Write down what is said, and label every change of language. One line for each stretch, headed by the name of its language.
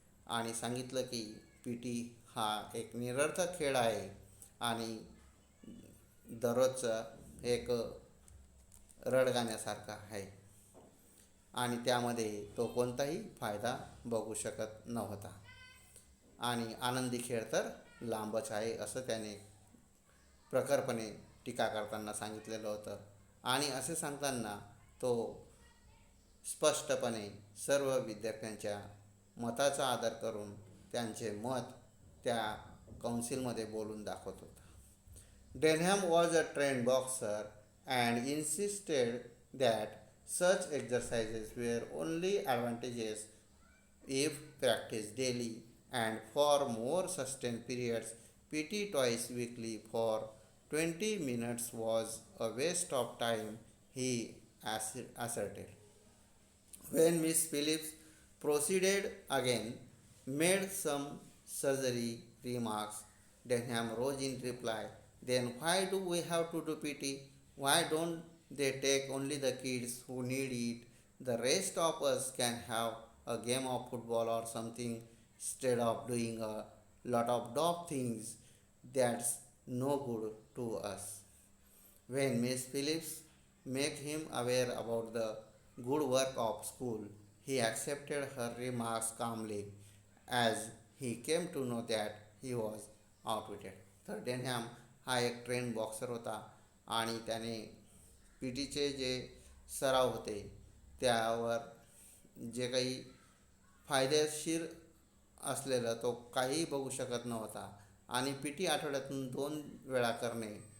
Marathi: आणि सांगितलं की PT हा एक निरर्थक खेळ आहे आणि दररोजचा एक रडगाण्यासारखा आहे आणि त्यामध्ये तो कोणताही फायदा बघू शकत नव्हता आणि आनंदी खेळ तर लांबच आहे, असं त्याने प्रखरपणे टीका करताना सांगितलेलं होतं. आणि असे सांगताना तो स्पष्टपणे सर्व विद्यार्थ्यांच्या मताचा आदर करून त्यांचे मत त्या काउन्सिलमध्ये बोलून दाखवत होता.
English: Denham was a trained boxer and insisted that such exercises were only advantageous if practiced daily and for more sustained periods. PT twice weekly for 20 minutes was a waste of time, he asserted. When Miss Phillips proceeded again, made some surgery remarks, Denham rose in reply. Then why do we have to do PT? Why don't they take only the kids who need it? The rest of us can have a game of football or something instead of doing a lot of dumb things that's no good to us. When Miss Phillips made him aware about the good work of school, he accepted her remarks calmly as he came to know that he was outwitted.
Marathi: तर डेनहॅम हा एक train boxer होता आणि त्याने PTचे जे सराव होते त्यावर जे काही फायदेशीर असलेलं तो काहीही बघू शकत नव्हता आणि PT आठवड्यातून 2 वेळा करणे